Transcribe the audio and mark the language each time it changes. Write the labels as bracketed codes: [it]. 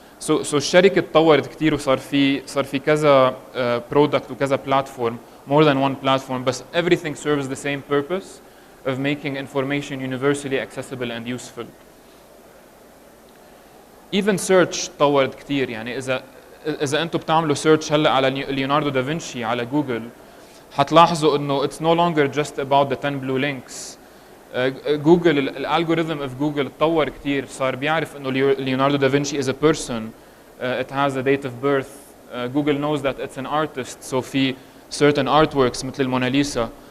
[en] So [ar] الشركة تطورت كتير وصار في كذا [en] product [ar] وكذا [en] platform, more than one platform, but everything serves the same purpose of making information universally accessible and useful. Even search [ar] تطورت كتير. يعني إذا أنتم بتعملوا search هلا على ليوناردو دافنشي على جوجل، حتلاحظوا إنه [en] it's no longer just about the 10 blue links. [ar] جوجل الالجوريثم of جوجل تطور كتير، صار بيعرف إنه ليوناردو دافنشي [en] is a person. It has a date of birth. Google knows that it's an artist, so في certain artworks [ar] مثل الموناليزا.